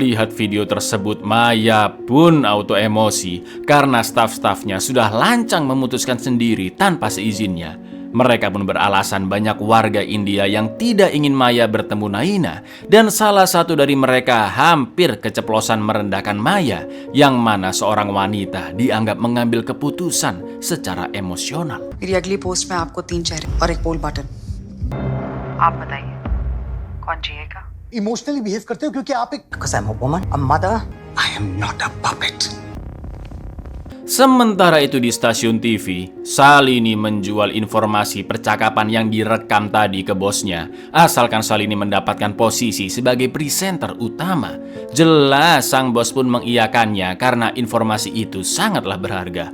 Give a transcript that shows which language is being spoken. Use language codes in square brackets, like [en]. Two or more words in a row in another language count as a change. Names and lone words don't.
[id] Melihat video tersebut, Maya pun auto emosi karena staf-stafnya sudah lancang memutuskan sendiri tanpa seizinnya. Mereka pun beralasan banyak warga India yang tidak ingin Maya bertemu Naina, dan salah satu dari mereka hampir keceplosan merendahkan Maya, yang mana seorang wanita dianggap mengambil keputusan secara emosional. [hi] मेरी अगली पोस्ट में आपको 3 चेहरे और एक [en] poll button. [hi] आप बताइए कौन जिएगा? [en] emotionally behave [hi] करते हो क्योंकि आप एक [en] because I'm a woman, a mother, I am not a puppet. [id] Sementara itu di stasiun TV, Shalini menjual informasi percakapan yang direkam tadi ke bosnya, asalkan Shalini mendapatkan posisi sebagai presenter utama. Jelas sang bos pun mengiyakannya karena informasi itu sangatlah berharga.